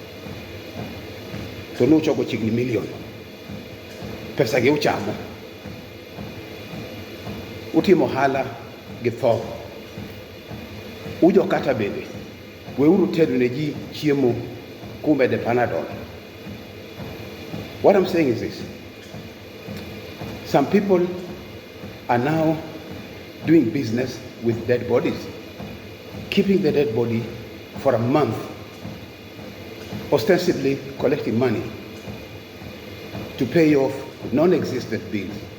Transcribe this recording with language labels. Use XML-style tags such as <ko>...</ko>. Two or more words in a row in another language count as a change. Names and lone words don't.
<luo>To nuchoko chigni million. Pesa gi uchamo. Utimo hala gi tho. Ujo kata bende. Weuru tedo ne ji chiemo kumbe de Panadol.</luo> <en>What I'm saying is this. Some people are now doing business with dead bodies, keeping the dead body for a month, ostensibly collecting money to pay off non-existent bills.</en>